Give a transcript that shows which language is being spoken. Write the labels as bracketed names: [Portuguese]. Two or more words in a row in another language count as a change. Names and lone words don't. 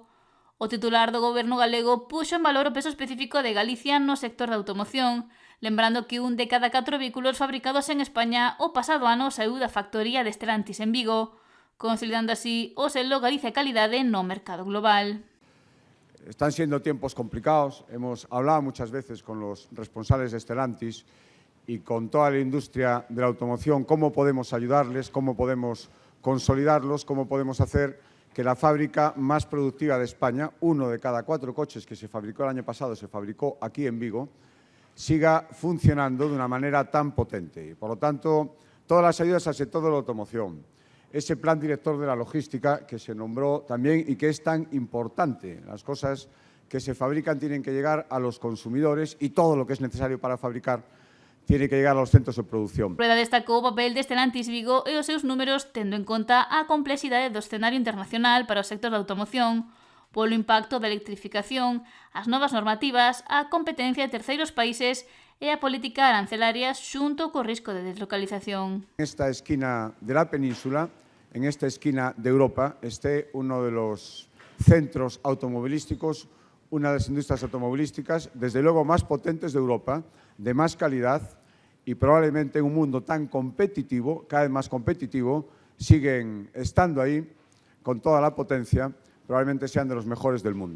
[Galician] O titular do goberno galego puxo en valor o peso específico de Galicia no sector da automoción, lembrando que un de cada 4 vehículos fabricados en España o pasado ano saíu da factoría de Stellantis en Vigo, consolidando así o selo Galicia Calidade no mercado global. [Spanish] Están siendo tiempos complicados. Hemos hablado muchas veces con los responsables de Stellantis y con toda la industria de la automoción cómo podemos ayudarles, cómo podemos consolidarlos, cómo podemos hacer que la fábrica más productiva de España, 1 de cada 4 coches que se fabricó el año pasado, se fabricó aquí en Vigo, siga funcionando de una manera tan potente. Y, por lo tanto, todas las ayudas al sector de la automoción, ese plan director de la logística que se nombró también y que es tan importante. Las cosas que se fabrican tienen que llegar a los consumidores y todo lo que es necesario para fabricar tiene que llegar a los centros de producción. [Galician] Rueda destacou o papel de Stellantis Vigo e os seus números tendo en conta a complexidade do escenario internacional para o sector da automoción, polo impacto da electrificación, as novas normativas, a competencia de terceiros países e a política arancelaria xunto co risco de deslocalización. [Spanish] En esta esquina de la península, en esta esquina de Europa, esté uno de los centros automovilísticos, una de las industrias automovilísticas, desde luego más potentes de Europa, de más calidad y probablemente en un mundo tan competitivo, cada vez más competitivo, siguen estando ahí con toda la potencia, probablemente sean de los mejores del mundo.